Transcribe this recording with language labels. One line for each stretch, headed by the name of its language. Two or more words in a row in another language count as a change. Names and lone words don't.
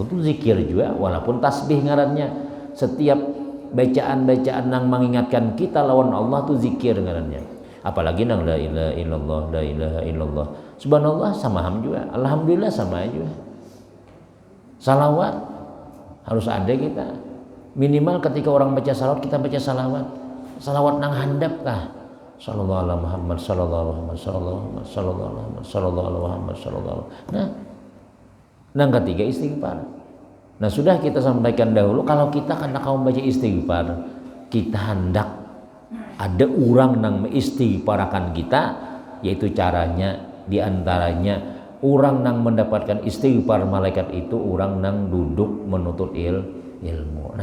Banjar: Itu zikir juga walaupun tasbih ngarannya. Setiap bacaan-bacaan nang mengingatkan kita lawan Allah tuh zikir ngarannya. Apalagi nang
Arabic: لا إله إلا الله.
Banjar: Subhanallah sama ham juga. Alhamdulillah sama aja. Salawat harus ada kita. Minimal ketika orang baca salawat kita baca salawat. Salawat nang handap kah?
Arabic: صلى الله عليه محمد صلى الله عليه محمد صلى الله عليه محمد صلى الله alaihi Muhammad sallallahu.
Banjar: Nah, nang ketiga istighfar. Nah, sudah kita sampaikan dahulu kalau kita karena kaum baca istighfar, kita hendak ada orang nang mengistighfarakan kita, yaitu caranya diantaranya orang nang mendapatkan istighfar malaikat itu orang nang duduk menuntut ilmu.